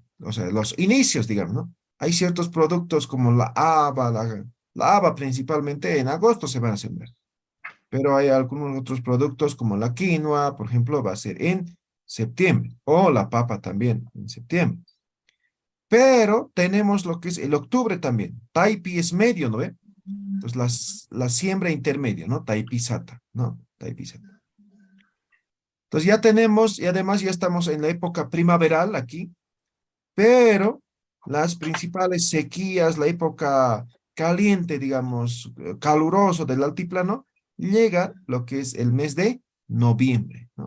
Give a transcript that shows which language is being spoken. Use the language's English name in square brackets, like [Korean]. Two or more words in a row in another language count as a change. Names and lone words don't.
[Spanish] O sea, los inicios, digamos, ¿no? Hay ciertos productos como la haba, la haba principalmente en agosto se van a sembrar, pero hay algunos otros productos como la quinoa, por ejemplo, va a ser en septiembre, o la papa también en septiembre. Pero tenemos lo que es el octubre también. Taipi es medio, ¿no ve? Entonces, la siembra intermedia, ¿no? [Aymara] Taipi sata, ¿no? Taipi sata. [Spanish] Entonces ya tenemos, y además ya estamos en la época primaveral aquí, pero las principales sequías, la época caliente, digamos, caluroso del altiplano, llega lo que es el mes de noviembre, ¿no?